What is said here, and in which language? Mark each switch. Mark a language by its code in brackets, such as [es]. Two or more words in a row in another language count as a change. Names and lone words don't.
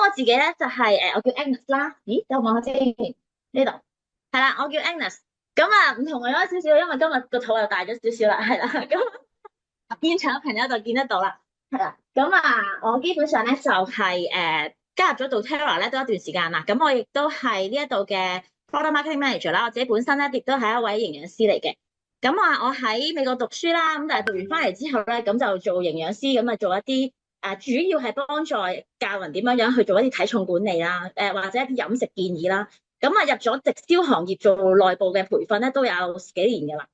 [yue] 自己咧就係、我叫 Agnes 啦。咦，等我望下先，呢度係啦，我叫 Agnes。咁啊，唔同我咗少少，因為今日個肚又大咗少少啦，係啦。咁現場嘅朋友就見得到啦，係啦。咁啊，我基本上咧就係、加入咗到 doTERRA 咧都一段時間啦。咁我亦都係呢一度嘅 [en] product marketing manager [yue] 啦。我自己本身咧亦都係一位營養師嚟嘅。咁啊，我喺美國讀書啦，咁但係讀完翻嚟之後咧，咁就做營養師，咁啊做一啲主要係幫助教人點樣樣去做一啲體重管理啦，或者一啲飲食建議啦。咁啊入咗直銷行業做內部嘅培訓咧，都有十幾年㗎啦。